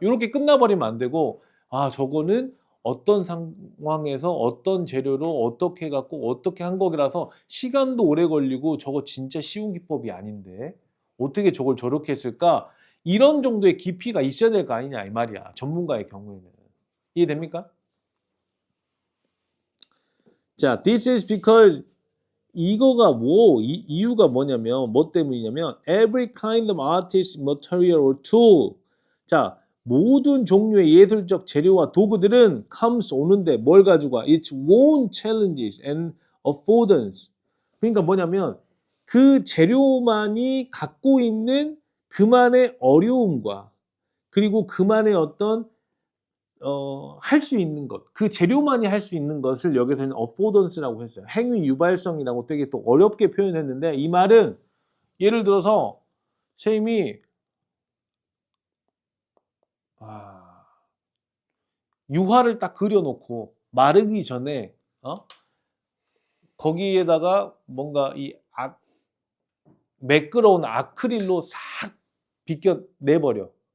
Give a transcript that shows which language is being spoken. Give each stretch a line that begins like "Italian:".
Korean: 이렇게 끝나버리면 안 되고 아 저거는 어떤 상황에서 어떤 재료로 어떻게 해 갖고 어떻게 한 거라서 시간도 오래 걸리고 저거 진짜 쉬운 기법이 아닌데 어떻게 저걸 저렇게 했을까? 이런 정도의 깊이가 있어야 될 거 아니냐 이 말이야. 전문가의 경우에는. 이해됩니까?
English: 자, this is because
Korean: 이거가 이유가 뭐냐면 뭐 때문이냐면
English: every kind of artist material or tool.
Korean: 자, 모든 종류의 예술적 재료와 도구들은 comes 오는데 뭘 가지고 와?
English: Its own challenges and affordances.
Korean: 그러니까 뭐냐면 그 재료만이 갖고 있는 그만의 어려움과 그리고 그만의 어떤 할 수 있는 것, 그 재료만이 할 수 있는 것을 여기서는 affordance라고 했어요. 행위 유발성이라고 되게 또 어렵게 표현했는데 이 말은 예를 들어서 선생님이 유화를 딱 그려놓고 마르기 전에 거기에다가 뭔가 매끄러운 아크릴로 싹 비껴내버려.